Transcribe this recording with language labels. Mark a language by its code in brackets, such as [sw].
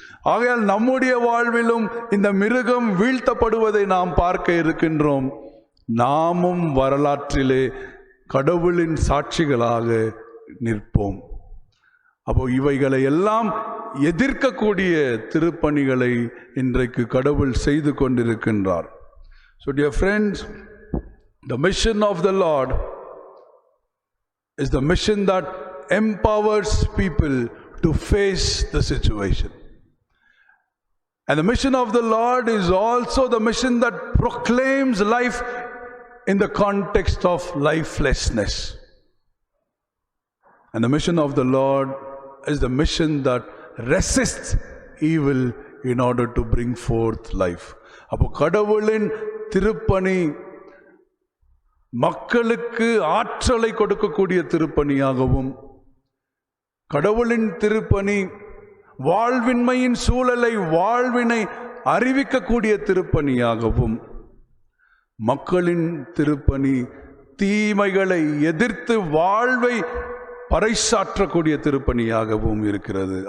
[ta] ஆகையால் நம்முடைய வாழ்விலும் இந்த மிருகம் வீழ்த்தப்படுவதை நாம் பார்க்க இருக்கின்றோம். நாமும் வரலாற்றிலே கடவுளின் சாட்சிகளாக நிற்போம். அப்போ இவைகளை எல்லாம் எதிர்க்கக்கூடிய திருப்பணிகளை இன்றைக்கு கடவுள் செய்து கொண்டிருக்கின்றார். [en] So dear friends, the mission of the Lord is the mission that empowers people to face the situation. And the mission of the Lord is also the mission that proclaims life in the context of lifelessness. And the mission of the Lord is the mission that resists evil in order to bring forth life. [ta] அப்போ கடவுளின் திருப்பணி மக்களுக்கு ஆற்றலை கொடுக்கக்கூடிய திருப்பணியாகவும், கடவுளின் திருப்பணி வாழ்வின்மையின் சூழலை வாழ்வினை அறிவிக்கக்கூடிய திருப்பணியாகவும், மக்களின் திருப்பணி தீமைகளை எதிர்த்து வாழ்வை பறைசாற்றக்கூடிய திருப்பணியாகவும் இருக்கிறது.